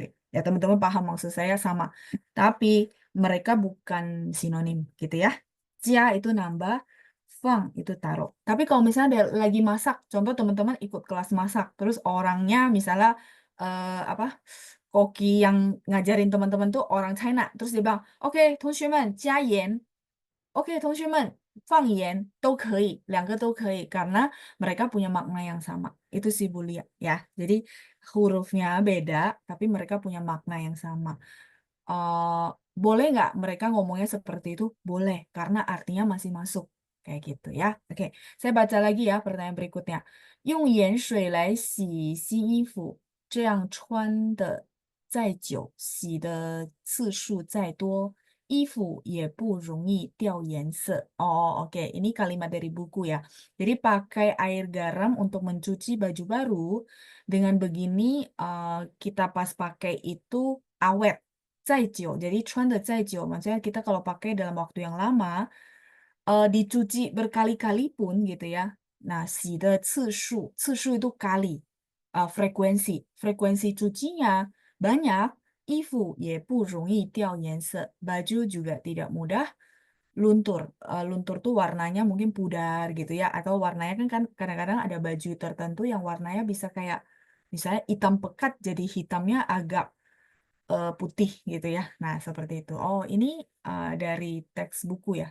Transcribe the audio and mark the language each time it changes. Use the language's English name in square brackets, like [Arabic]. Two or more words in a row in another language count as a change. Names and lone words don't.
[Indonesian] Ya teman-teman paham maksud saya sama. Tapi mereka bukan sinonim gitu ya. Jia itu nambah, fang itu taruh. Tapi kalau misalnya lagi masak, contoh teman-teman ikut kelas masak, terus orangnya misalnya apa koki yang ngajarin teman-teman tuh orang China, terus dia bilang, oke, [Chinese] 同学们加盐. Oke, 同学们放盐都可以, 两个都可以, [Indonesian] karena mereka punya makna yang sama. Itu sih Bulia ya. Jadi hurufnya beda, tapi mereka punya makna yang sama. Eh, boleh nggak mereka ngomongnya seperti itu? Boleh, karena artinya masih masuk. Kayak gitu ya. Oke, saya baca lagi ya pertanyaan berikutnya. [Chinese] 用盐水来洗新衣服，这样穿的再久，洗的次数再多，衣服也不容易掉颜色. [Indonesian] Oh, oke. Ini kalimat dari buku ya. Jadi pakai air garam untuk mencuci baju baru. Dengan begini kita pas pakai itu awet. [Chinese] 再久, jadi 穿的再久, [Indonesian] maksudnya kita kalau pakai dalam waktu yang lama, dicuci berkali-kali pun gitu ya. Nah, [Chinese] 洗的次数 [Indonesian] itu kali, frekuensi cucinya banyak, [Chinese] 衣服也不容易掉颜色, [Indonesian] baju juga tidak mudah luntur. Luntur tuh warnanya mungkin pudar gitu ya, atau warnanya kan kadang-kadang ada baju tertentu yang warnanya bisa kayak misalnya hitam pekat jadi hitamnya agak putih gitu ya. Nah, seperti itu. Oh, ini dari teks buku ya.